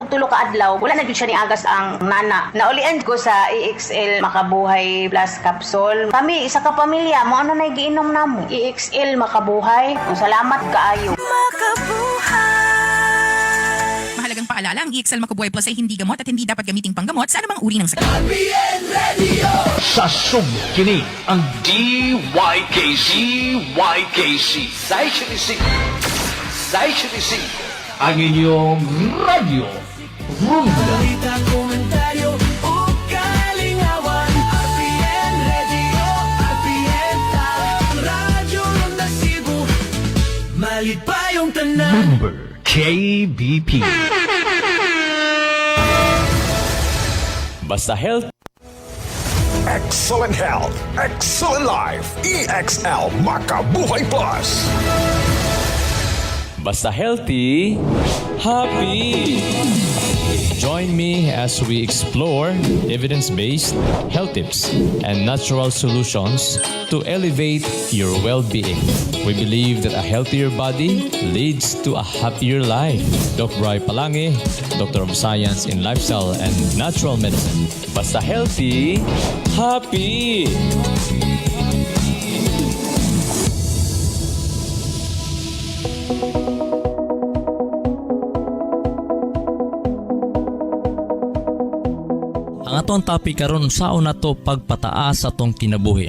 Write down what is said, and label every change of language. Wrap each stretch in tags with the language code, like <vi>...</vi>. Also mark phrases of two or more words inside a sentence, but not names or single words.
<ceb>tulo ka adlaw wala na gyud siya ni agas ang nana. Naulian ko sa EXL Makabuhay Plus Capsule. Kami isa ka pamilya mo ano na giinom namo. EXL Makabuhay. Salamat kaayo.</ceb> <tl>Mahalagang paalala, ang EXL Makabuhay Plus ay hindi gamot at hindi dapat gamiting panggamot sa anumang uri ng sakit.</tl> <ceb>Sa sumkini ang DYKC ang inyong radyo Rumba. Balita, komentaryo o kalingawan. RPN Radio, RPN Top, Radyo Ronda Cebu. Malit pa yung tanan.</ceb> <en>Member KBP. Basta Health. Excellent health, excellent life. EXL Makabuhay Plus. Basta healthy, happy. Join me as we explore evidence-based health tips and natural solutions to elevate your well-being. We believe that a healthier body leads to a happier life. Dr. Bri Palangi, Doctor of Science in Lifestyle and Natural Medicine. Basta healthy, happy.</en> <ceb>Ang atong topic karon saon nato pagpataas atong kinabuhi.</ceb>